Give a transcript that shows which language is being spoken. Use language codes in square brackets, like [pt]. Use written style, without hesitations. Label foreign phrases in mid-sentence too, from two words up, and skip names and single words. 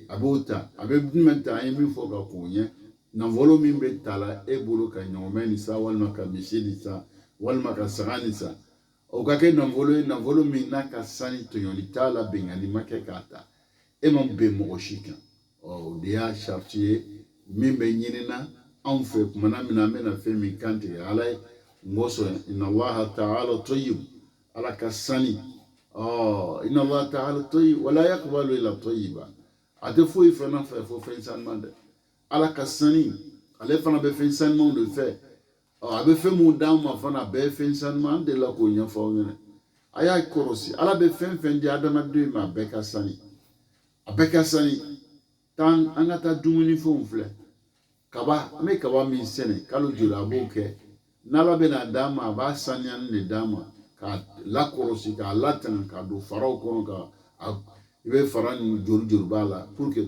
[bm] a b'o ta a bɛ jumɛn ta an ye min fɔ ka k'o ɲɛ nafolo min bɛ ta la e bolo ka ɲɔgɔnmɛ nin san walima ka misi nin san walima ka saga nin san o ka kɛ nafolo ye nafolo min n'a ka sani tɔɲɔli t'a la bɛnkanni ma kɛ k'a ta e ma bɛn mɔgɔ si kan o de y'a sariti ye min bɛ ɲinina anw fɛ tumana min na an bɛna fɛn min kantigɛ ala ye n ko sɔn [ar] إن الله تعالى طيب [bm] ala ka sani [ar] إن الله تعالى طيب ولا يقبل إلا طيبا [bm] a tɛ foyi fana fɛ fo fɛn sanuman dɛ ala ka sani ale fana bɛ fɛn sanumanw de fɛ a bɛ fɛn mun d'an ma fana a bɛɛ ye fɛn sanuman an delila k'o ɲɛfɔ aw ɲɛna a y'a kɔlɔsi ala bɛ fɛn fɛn di adamaden ma a bɛɛ ka sani an ka taa dumunifɛnw filɛ kaba an bɛ kaba min sɛnɛ kalo joli a b'o kɛ n'ala bɛna d'a ma a b'a saniyani de d'a ma k'a lakɔlɔsi k'a latanga k'a don faraw kɔnɔ i bɛ fara nin joli b'a la [fr] pour que